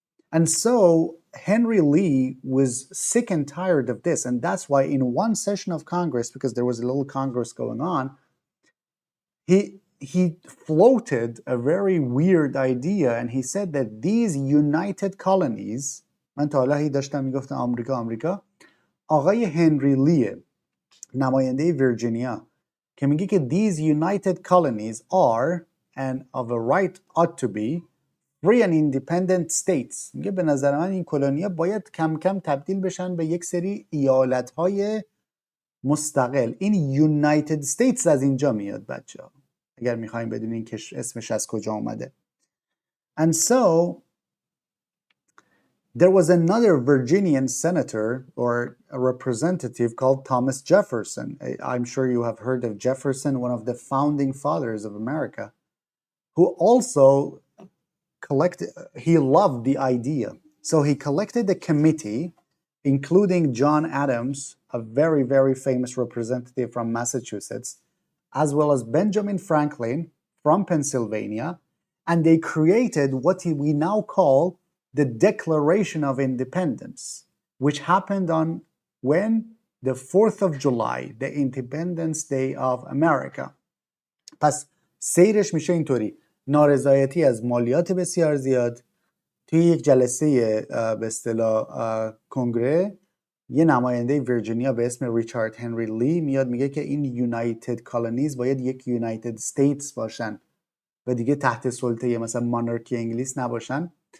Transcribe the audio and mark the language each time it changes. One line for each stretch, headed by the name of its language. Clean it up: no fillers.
English: And so Henry Lee was sick and tired of this, and that's why in one session of Congress, because there was a little Congress going on, he floated a very weird idea, and he said that these united colonies.
Persian: من تا حالا هی داشتم میگفتم آمریکا آقای هنری لیه، نماینده ویرجینیا، که میگه که
English: these united colonies are and of a right ought to be free and independent states.
Persian: میگه به نظر من این کلونیا باید کم کم تبدیل بشن به یک سری ایالت‌های مستقل. این یونایتد استیتس از اینجا میاد بچه ها، اگر میخوایم بدونین که اسمش از کجا اومده.
English: And so there was another Virginian senator or a representative called Thomas Jefferson. I'm sure you have heard of Jefferson, one of the founding fathers of America, who also he loved the idea. So he collected a committee, including John Adams, a very, very famous representative from Massachusetts, as well as Benjamin Franklin from Pennsylvania, and they created what we now call the Declaration of Independence, which happened on when? The 4th of July, the Independence Day of America.
Persian: پس سیرش میشه اینطوری: نارضایتی از مالیات بسیار زیاد. توی یک جلسه به اصطلاح کنگره، یه نماینده ویرجینیا به اسم ریچارد هنری لی میاد میگه که این یونایتد کالونیز باید یک یونایتد استیتس باشن و دیگه تحت سلطه مثلا مانارکی انگلیس نباشن.